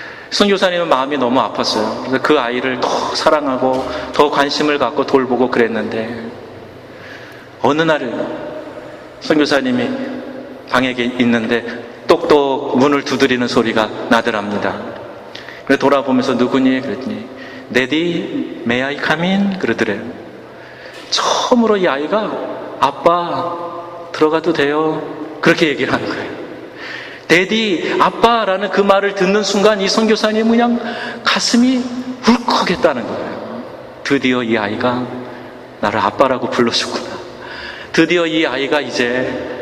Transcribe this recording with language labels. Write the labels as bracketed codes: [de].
[ko] 선교사님은 마음이 너무 아팠어요. 그래서 그 아이를 더 사랑하고 더 관심을 갖고 돌보고 그랬는데 어느 날 선교사님이 방에 있는데 똑똑 문을 두드리는 소리가 나더랍니다. 그래서 돌아보면서 누구니? 그랬더니 [en] Daddy, may I come in? [ko] 그러더래요. 처음으로 이 아이가 아빠 들어가도 돼요? 그렇게 얘기를 하는 거예요. Daddy, 아빠라는 그 말을 듣는 순간 이 선교사님은 그냥 가슴이 울컥했다는 거예요. 드디어 이 아이가 나를 아빠라고 불러줬구나. 드디어 이 아이가 이제